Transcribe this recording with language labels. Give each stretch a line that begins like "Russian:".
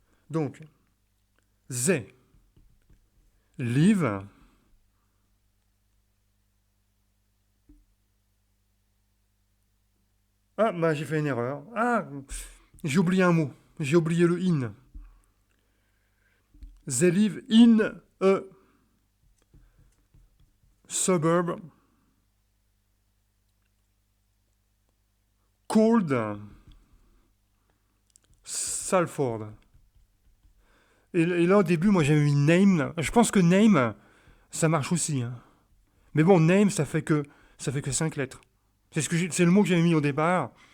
French: Donc,
English: they live.
French: Ah, bah j'ai fait une erreur. Ah, j'ai oublié un mot. J'ai oublié le in.
English: They live in a suburb called Salford.
French: Et là, au début, moi, j'avais mis name. Je pense que name, ça marche aussi. Hein. Mais bon, name, ça fait que 5 lettres. C'est le mot que j'avais mis au départ.